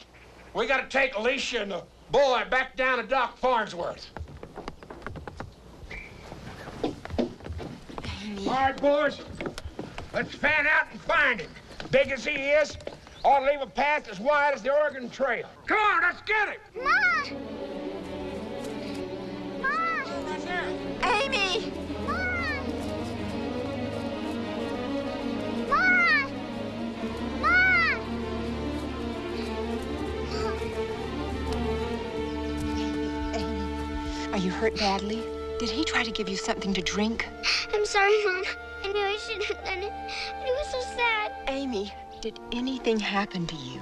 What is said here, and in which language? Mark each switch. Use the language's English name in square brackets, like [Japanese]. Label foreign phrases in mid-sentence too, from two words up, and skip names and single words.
[English] We gotta take Alicia and the boy back down to Doc Farnsworth. All right, boys. Let's fan out and find him. Big as he is, ought to leave a path as wide as the Oregon Trail. Come on, let's get him. Ma! Ma! Amy! Ma! Ma! Ma! Amy, are you hurt badly? Did he try to give you something to drink? I'm sorry, Mom. I knew I shouldn't have done it. But it was so sad. Amy, did anything happen to you?